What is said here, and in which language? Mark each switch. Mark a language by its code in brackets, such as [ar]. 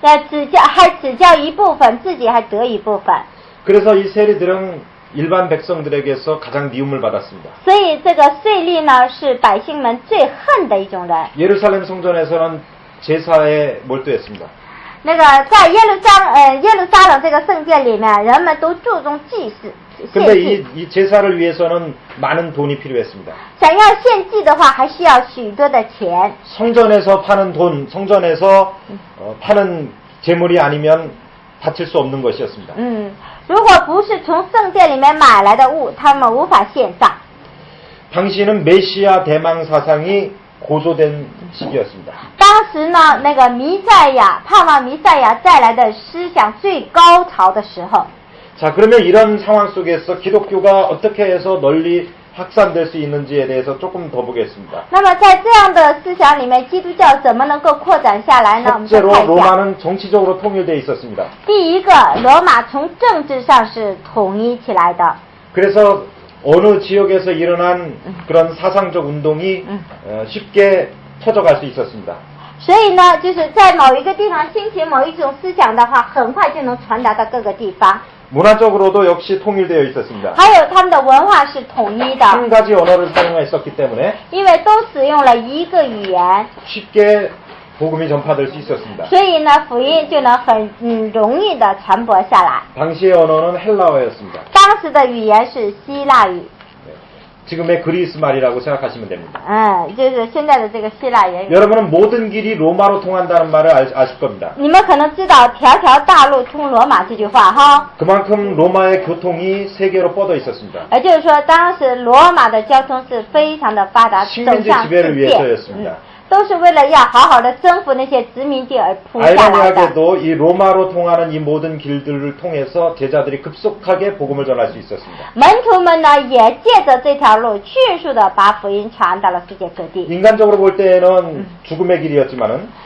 [zh] 只交一部分，自己还得一部分。 [ko] 그래서 이 세리들은 일반 백성들에게서 가장 미움을 받았습니다. [zh] 所以这个税吏呢，是百姓们最恨的一种人。 [ko] 예루살렘 성전에서는 제사에 몰두했습니다. [zh] 那个在耶路撒冷这个圣殿里面，人们都注重祭祀。 [ko] 근데 이 제사를 위해서는 많은 돈이 필요했습니다. [zh] 想要献祭的话，还需要许多的钱。 [ko] 성전에서 파는 돈, 성전에서 파는 재물이 아니면 바칠 수 없는 것이었습니다. [zh] 如果不是从圣殿里面买来的物，他们无法献上。 [ko] 당시는 메시아 대망 사상이 고조된 시기였습니다. [zh] 当时呢，那个弥赛亚盼望弥赛亚再来的思想最高潮的时候。 [ko] 자, 그러면 이런 상황 속에서 기독교가 어떻게 해서 널리 확산될 수 있는지에 대해서 조금 더 보겠습니다. [zh] 那么在这样的思想里面，基督教怎么能够扩展下来呢？我们再 [ko] 첫째로 [zh] 看一下。 [ko] 로마는 정치적으로 통일되어 있었습니다. [zh] 第一个，罗马从政治上是统一起来的。 [ko] 그래서 어느 지역에서 일어난 그런 사상적 운동이 쉽게 퍼져갈 수 있었습니다. [zh] 所以呢，就是在某一个地方兴起某一种思想的话，很快就能传达到各个地方。 [ko] 문화적으로도 역시 통일되어 있었습니다. [zh] 还有他们的文化是统一的， [ko] 한 가지 언어를 사용했었기 때문에 [zh] 因为都使用了一个语言， [ko] 쉽게 복음이 전파될 수 있었습니다. [zh] 所以呢，福音就能很容易的传播下来。 [ko] 당시의 언어는 헬라어였습니다. [zh] 当时的语言是希腊语， [ko] 지금의 그리스 말이라고 생각하시면 됩니다. [zh] 就是现在的这个希腊言语。 [ko] 여러분은 모든 길이 로마로 통한다는 말을 아실 겁니다. [zh] 你们可能知道“条条大路通罗马”这句话哈， [ko] 그만큼 로마의 교통이 세계로 뻗어 있었습니다. [zh] 也就是说，当时罗马的交通是非常的发达，走 [ko] 식민지 [zh] 向世 [ko] 지배를 위해서였습니다. [zh] 都是为了要好好的征服那些殖民地而铺下来的。 [ko] 아이러니하게도 이 로마로 통하는 이 모든 길들을 통해서 제자들이 급속하게 복음을 전할 수 있었습니다. [zh] 门徒们呢，也借着这条路，迅速的把福音传到了世界各地。 [ko] 인간적으로 볼 때에는 죽음의 길이었지만은